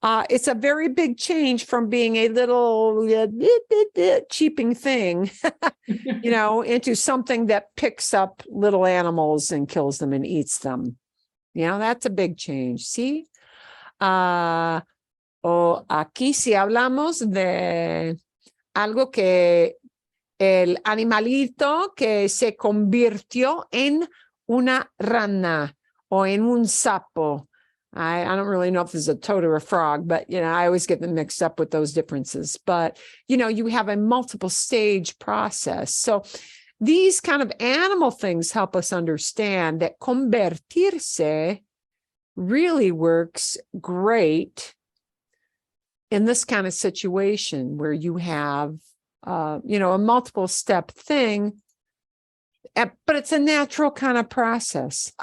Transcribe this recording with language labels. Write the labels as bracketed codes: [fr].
[en] It's a very big change from being a little cheeping thing, into something that picks up little animals and kills them and eats them. That's a big change. ¿Sí? [es] O aquí si hablamos de algo que el animalito que se convirtió en una rana o en un sapo. [en] I don't really know if this is a toad or a frog, but, I always get them mixed up with those differences. But, you have a multiple stage process. So these kind of animal things help us understand that convertirse really works great in this kind of situation where you have, a multiple step thing, but it's a natural kind of process.